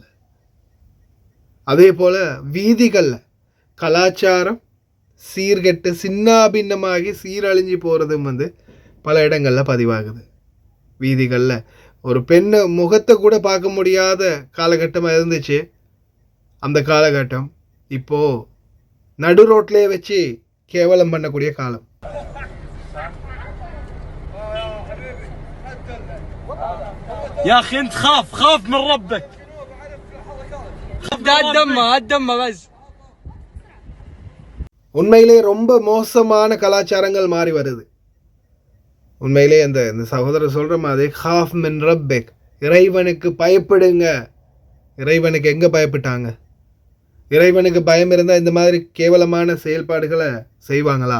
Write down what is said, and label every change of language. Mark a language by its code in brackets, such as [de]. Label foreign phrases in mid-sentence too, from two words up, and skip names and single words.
[ta] அதே போல் வீதிகளில் கலாச்சாரம் சீர்கெட்டு சின்னாபின்னமாகி சீரழிஞ்சு போகிறதும் பல இடங்களில் பதிவாகுது. வீதிகளில் ஒரு பெண்ணை முகத்தை கூட பார்க்க முடியாத காலகட்டமாக இருந்துச்சு. அந்த காலகட்டம் இப்போது நடு ரோட்லேயே வச்சு கேவலம் பண்ணக்கூடிய காலம். [ar] يا اخي انت خاف من ربك. الدم بس. [ta] உண்மையிலே ரொம்ப மோசமான கலாச்சாரங்கள் மாறி வருது. உண்மையிலே அந்த சகோதரர் சொல்கிற மாதிரி [ar] خاف من ربك, [ta] இறைவனுக்கு பயப்படுங்க. இறைவனுக்கு எங்கே பயப்பட்டாங்க? இறைவனுக்கு பயம் இருந்தால் இந்த மாதிரி கேவலமான செயல்பாடுகளை செய்வாங்களா?